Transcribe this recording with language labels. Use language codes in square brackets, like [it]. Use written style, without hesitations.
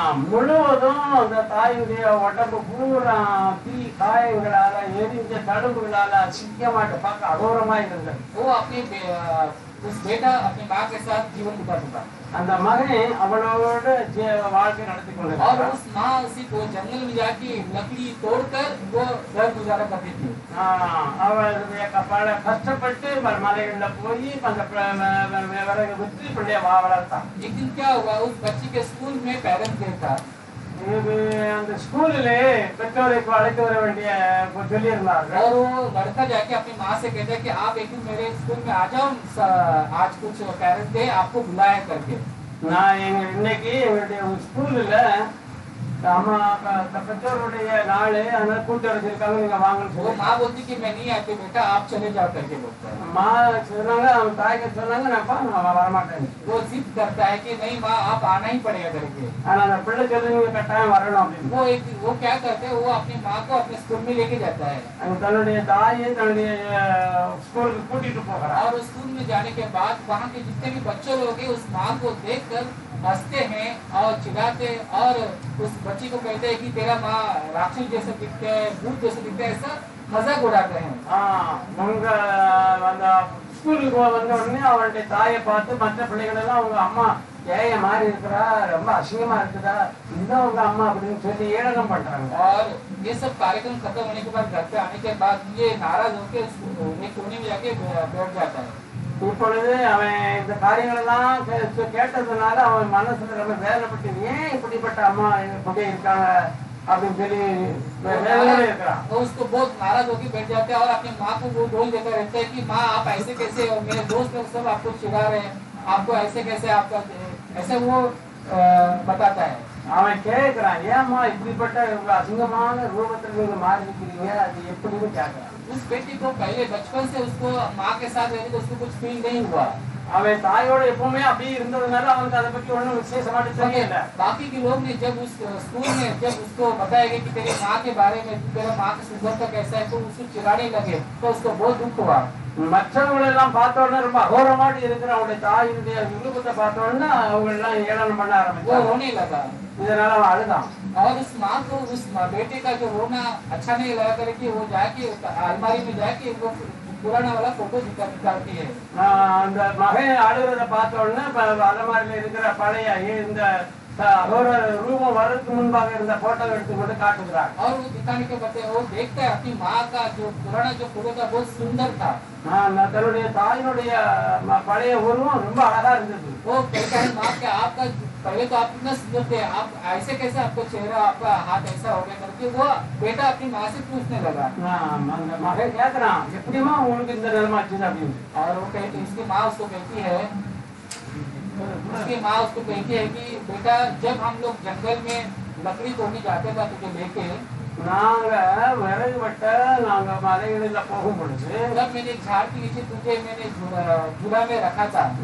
[ta] முழுவதும் அந்த தாயுடைய உடம்பு பூரா தீ காயங்களால எரிஞ்ச தழும்புகளால சிங்கமாட்ட பார்க்க அகோரமா இருந்தது. [hi] वो उस बेटा अपनी माँ के साथ जीवन बिताता था, [ta] அந்த மகன் அவளோட வாழ்க்கை நடத்தி [hi] और [ta] கொண்டிருந்தார். [hi] उस माँ उसी को जंगल में जाके लकड़ी तोड़कर वो घर गुजारा करती थी। [ta] அவளுடைய பல கஷ்டப்பட்டு மலைகள்ல போய் அந்த விறகு வித்து பிள்ளைய வளர்த்தான். [hi] एक दिन क्या हुआ, उस बच्ची के स्कूल में पेरेंट्स डे था, [ta] இது அந்த ஸ்கூல்ல பெற்றோருக்கு அழைத்து வர வேண்டிய சொல்லி இருந்தார்கள். [hi] और वो लड़का जाके अपनी माँ से कहता है कि आप एक दिन मेरे स्कूल में आ जाओ, आज कुछ पेरेंट्स डे आपको बुलाया करके। [ta] நான் இன்னைக்கு எங்களுடைய ஸ்கூல்ல அம்மா பெற்றோருடைய நாள் அதனால கூட்டு வச்சிருக்காங்க, நீங்க வாங்கன்னு [hi] वो [ta] சொல்லி [hi] माँ बोलती कि मैं नहीं आती बेटा, आप चले जाओ करके बोलता है। [ta] அம்மா சொன்னாங்க, அவன் தாய்க்கு சொன்னாங்க, நான் வரமாட்டேன். [hi] वो जिद करता है कि नहीं माँ आप आना ही पड़ेगा करके। [ta] ஆனா அந்த பிள்ளை சொல்லி நீங்க கட்டாயம் வரணும் அப்படின்னு. [hi] वो क्या करते हैं, वो अपनी माँ को अपने स्कूल में लेके जाता है, [ta] தன்னுடைய தாயை தன்னுடைய ஸ்கூலுக்கு கூட்டிட்டு போகிறார். [hi] और उस स्कूल में जाने के बाद वहाँ के जितने भी बच्चे लोग हैं उस माँ को देखकर हंसते हैं और चिल्लाते हैं, और उस बच्ची को कहते हैं कि तेरा माँ राक्षस जैसे दिखते हैं, भूत जैसे दिखते हैं, ऐसा मजाक उड़ाते हैं। [ta] உங்க அந்த ஸ்கூலுக்கு வந்த உடனே அவளுடைய தாயை பார்த்து மற்ற பிள்ளைகள் எல்லாம் அவங்க அம்மா ஏன் மாறி இருக்கிறா, ரொம்ப அசிங்கமா இருக்குதா, இதுதான் உங்க அம்மா அப்படின்னு சொல்லி ஏளனம் பண்றாங்க. [hi] और ये सब कार्यक्रम खत्म होने के बाद घर पे आने के बाद ये नाराज होकर एक कोने में जाके बैठ जाता है। [ta] இப்பொழுது அவன் இந்த காரியங்களெல்லாம் கேட்டதுனால அவன் மனசுல ரொம்ப வேதனைப்பட்டு ஏன் இப்படிப்பட்ட அம்மா இப்படி இருக்காங்க அப்படின்னு சொல்லி வேதனையோட இருக்கிறான். [hi] तो उसको बहुत नाराज होकर बैठ जाते हैं और अपनी माँ को वो बोल देता रहता है कि माँ आप ऐसे कैसे, और मेरे दोस्त लोग सब आपको चिढ़ा रहे हैं, आपको ऐसे कैसे, आपका ऐसे वो बताता है। [ta] அவன் கேட்கிறான், ஏம்மா இப்படிப்பட்ட அசிங்கமான ரூபத்தில் நீங்க மாறி இருக்கிறீங்க, அது எப்படின்னு கேட்கிறான். [hi] उस बेटी को पहले बचपन से उसको माँ के साथ रहने तो उसको कुछ फील नहीं हुआ। [ta] அவன் தாயோட எப்பவுமே அப்படியே இருந்ததுனால அவனுக்கு அதை பத்தி ஒண்ணும் விசேஷமா தெரியல. [hi] बाकी के लोग ने जब उस स्कूल में जब उसको बताया गया कि तेरी माँ के बारे में, तेरा माँ का सुंदरता कैसा है, तो उसको चिढ़ाने लगे, तो उसको बहुत दुख हुआ। [ta] மற்றவங்களை எல்லாம் பார்த்த உடனே ரொம்ப அகோரமாட்டி இருக்கிற அவனுடைய தாயினுடைய விருப்பத்தை பார்த்த உடனே அவங்க எல்லாம் ஏளனம் பண்ண [hi] वो [ta] ஆரம்பிச்சாங்க. [hi] रोने लगा [ta] இதனால அவன் அழுதான். [hi] और उस माँ को, उस बेटे का जो रोना अच्छा नहीं लगा करके वो जाके अलमारी में जाके वो पुराना वाला फोटो निकालती है। [ta] அந்த மகன் அழுகிறத பார்த்த உடனே அலமாரியில இருக்கிற பழைய இந்த அகோர ரூபம் வர்றதுக்கு முன்பாக இருந்த போட்டோ எடுத்து கொண்டு காட்டுகிறார். [hi] और वो दिखाने के बाद वो देखता है अपनी माँ का जो पुराना जो फोटो था बहुत सुंदर था। [ta] தன்னுடைய தாயினுடைய பழைய உருவம் ரொம்ப அழகா இருந்தது. [hi] वो कहता है माँ के आपका पहले तो आप इतना सुंदर थे, आप ऐसे कैसे, आपका चेहरा, आपका हाथ ऐसा हो गया करके वो बेटा अपनी माँ से पूछने लगा। [ta] அந்த மகன் கேட்கிறான், எப்படிமா உங்களுக்கு இந்த நிலைமாச்சுது அப்படின்னு. [hi] और वो कहती, उसकी माँ उसको कहती है, उसकी माँ उसको कहती है कि बेटा जब हम लोग जंगल में लकड़ी तोड़ने जाते थे तुझे लेके, [ta] நாங்க விறகு வெட்ட நாங்க மலைகளில் போகும் பொழுது [hi] तब मैंने एक झाड़ के नीचे तुझे मैंने झूला में रखा था।